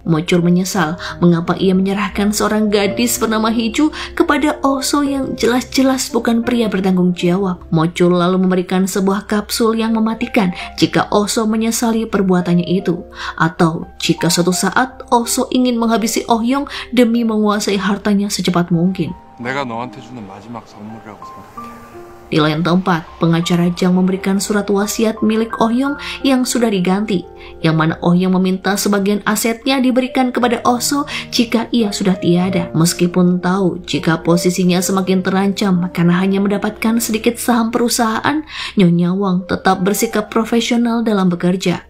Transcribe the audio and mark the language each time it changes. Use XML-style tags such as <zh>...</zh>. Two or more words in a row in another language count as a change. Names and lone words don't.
<id>Mochul menyesal mengapa ia menyerahkan seorang gadis bernama Hiju kepada Oso yang jelas-jelas bukan pria bertanggung jawab. Mochul lalu memberikan sebuah kapsul yang mematikan jika Oso menyesali perbuatannya itu, atau jika suatu saat Oso ingin menghabisi Oh Hyung demi menguasai hartanya secepat mungkin.</id> <ko>내가 너한테 주는 마지막 선물이라고 생각해.</ko> <id>Di lain tempat, pengacara Jang memberikan surat wasiat milik Oh Hyung yang sudah diganti, yang mana Oh Hyung meminta sebagian asetnya diberikan kepada Oso jika ia sudah tiada. Meskipun tahu jika posisinya semakin terancam karena hanya mendapatkan sedikit saham perusahaan, Nyonya Wang tetap bersikap profesional dalam bekerja.</id>